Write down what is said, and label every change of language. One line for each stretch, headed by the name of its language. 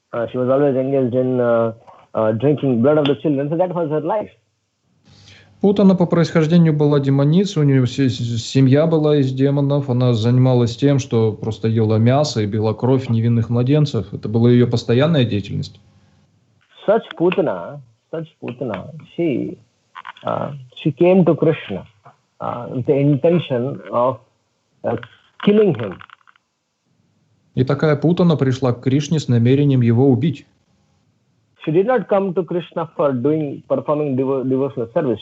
English: She was always engaged in drinking blood of the children. So that was her life.
Russian: Путана по происхождению была демоницей, у нее семья была из демонов, она занималась тем, что просто ела мясо и пила кровь невинных младенцев. Это была ее постоянная деятельность.
English: Such Putana, she came to Krishna with the intention of killing him.
Russian: И такая Путана пришла к Кришне с намерением его убить.
English: She did not come to Krishna for performing devotional service.